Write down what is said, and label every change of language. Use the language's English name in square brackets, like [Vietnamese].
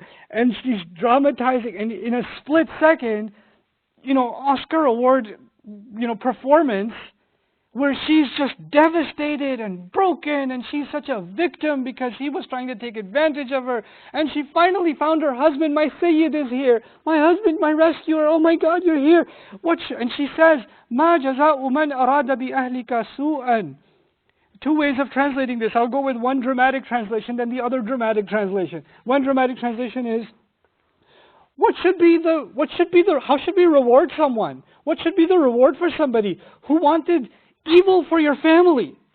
[English] And she's dramatizing, and in a split second, Oscar award, performance, where she's just devastated and broken, and she's such a victim because he was trying to take advantage of her. And she finally found her husband. My Sayyid is here. My husband, my rescuer. Oh my God, you're here. And she says, [Arabic] مَا جَزَاءُ مَنْ أَرَادَ بِأَهْلِكَ سُوءًا. [English] Two ways of translating this. I'll go with one dramatic translation, then the other dramatic translation. One dramatic translation is, how should we reward someone? What should be the reward for somebody who wanted evil for your family?